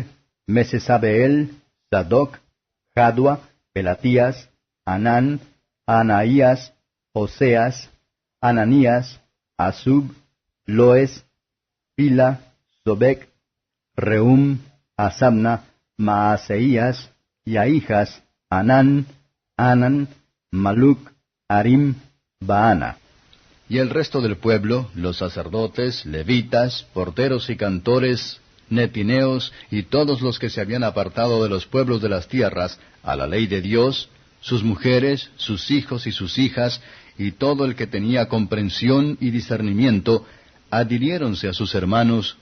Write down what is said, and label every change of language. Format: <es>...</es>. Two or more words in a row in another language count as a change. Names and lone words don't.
<es>Mesesabeel, Sadoc, Jadua, Pelatías, Anán, Anaías, Oseas, Ananías, Asub, Loes, Pila, Sobec, Reum, Asamna, Maaseías, Yaijas, Anán, Anan, Maluc, Arim, Baana. Y el resto del pueblo, los sacerdotes, levitas, porteros y cantores, netineos y todos los que se habían apartado de los pueblos de las tierras a la ley de Dios, sus mujeres, sus hijos y sus hijas, y todo el que tenía comprensión y discernimiento, adhiriéronse a sus hermanos,</es>